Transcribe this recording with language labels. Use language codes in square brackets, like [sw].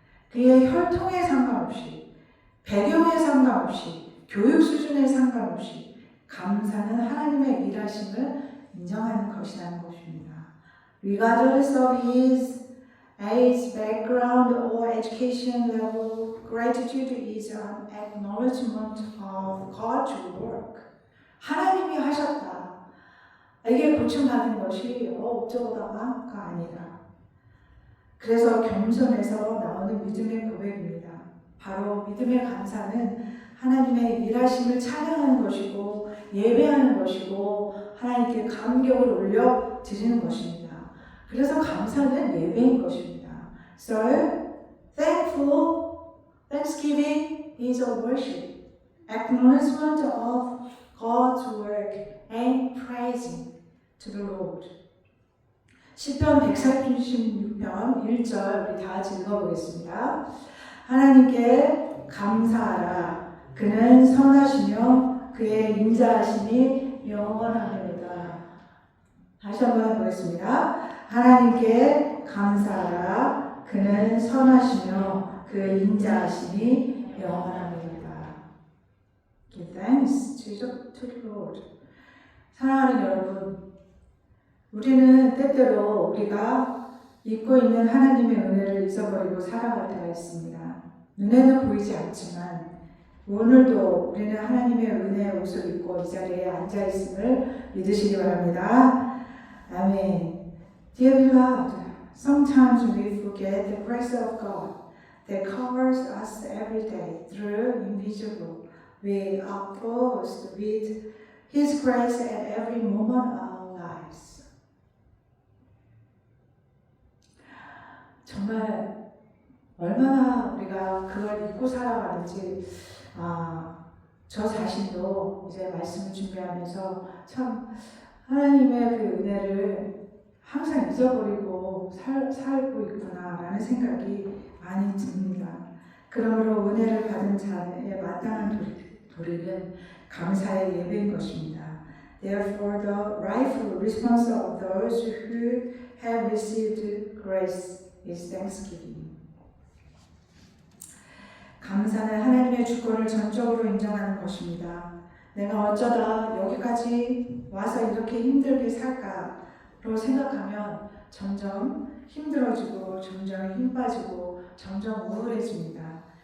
[ko] 그의 혈통에 상관없이, 배경에 상관없이, 교육 수준에 상관없이 감사는 하나님의 일하심을 인정하는 것이라는 것입니다. [en] Regardless of his age, background, or education level, gratitude is an acknowledgement of God's work. [ko] 하나님이 하셨다. 이게 고침받은 것이 어쩌다가가 아니라. 그래서 겸손에서 나오는 믿음의 고백입니다. 바로 믿음의 감사는 하나님의 일하심을 찬양하는 것이고 예배하는 것이고 하나님께 감격을 올려 드리는 것입니다. 그래서 감사는 예배인 것입니다. [en] So, Thanksgiving is a worship, acknowledgement of God's work and praising to the Lord. [ko] 시편 136편 1절 우리 다 같이 읽어보겠습니다. 하나님께 감사하라. 그는 선하시며 그의 인자하심이 영원하니라. 다시 한번 해보겠습니다. 하나님께 감사하라. 그는 선하시며 그의 인자하심이 영원하니라. [en] Give thanks to the Lord. [ko] 사랑하는 여러분, 우리는 때때로 우리가 잊고 있는 하나님의 은혜를 잊어버리고 살아갈 때가 있습니다. 눈에는 보이지 않지만 오늘도 우리는 하나님의 은혜의 옷을 입고 이 자리에 앉아있음을 믿으시기 바랍니다. 아멘. [en] Dear beloved, sometimes we forget the grace of God that covers us every day through invisible. We are clothed with His grace at every moment of our lives. [ko] 정말 얼마나 우리가 그걸 잊고 살아가는지 저 자신도 이제 말씀을 준비하면서 참 하나님의 그 은혜를 항상 잊어버리고 살고 있구나라는 생각이 많이 듭니다. 그러므로 은혜를 받은 자의 마땅한 도리는 감사의 예배인 것입니다. [en] Therefore, the rightful response of those who have received grace is thanksgiving. [ko] 감사는 하나님의 주권을 전적으로 인정하는 것입니다. 내가 어쩌다 여기까지 와서 이렇게 힘들게 살까로 생각하면 점점 힘들어지고 점점 힘 빠지고 점점 우울해집니다.